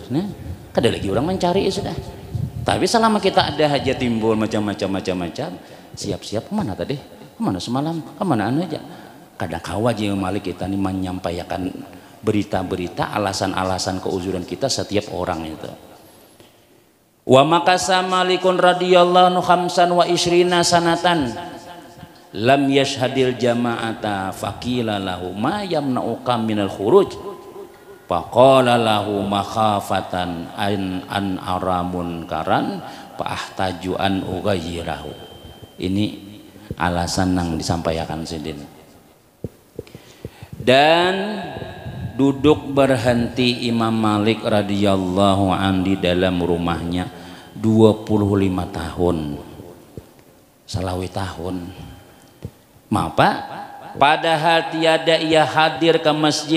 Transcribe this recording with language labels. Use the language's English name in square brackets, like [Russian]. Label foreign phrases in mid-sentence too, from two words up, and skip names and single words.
[Banjar] Nah, kada lagi orang mencari ya sudah. Tapi selama kita ada hajat timbul macam-macam siap-siap kemana tadi? Kemana semalam? Kemana aja? Kadang kawaji Malik kita nih menyampaikan berita-berita alasan-alasan keuzuran kita setiap orang itu. [Arabic] وما كث مالك رضي الله عنه خمسا وعشرين سنة لم يشهد الجماعة فقيل له ما يمنعك من الخروج فقال له مخافة أن أرى منكرا فأحتاج أن أغيره. [Banjar] Ini alasan yang disampaikan sidin. Dan duduk berhenti Imam Malik [Arabic] رضي الله عن [Banjar] di dalam rumahnya 25 tahun salawi tahun mapa padahal tiada ia hadir ke masjid.